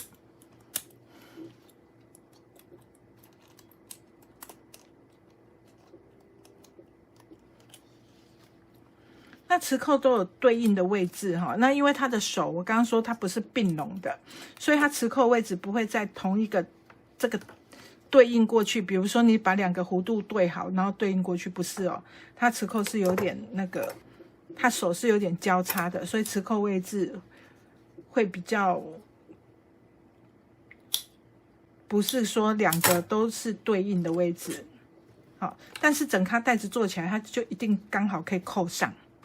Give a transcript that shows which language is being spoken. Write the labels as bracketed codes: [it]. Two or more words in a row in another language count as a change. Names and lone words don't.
[zh] 那磁扣都有對應的位置哈，那因為它的手，我剛剛說它不是併攏的，所以它磁扣位置不會在同一個。這個對應過去，比如說你把2個弧度對好，然後對應過去，不是哦，它磁扣是有點那個，它手是有點交叉的，所以磁扣位置會比較，不是說2個都是對應的位置，好，但是整咖袋子做起來，它就一定剛好可以扣上。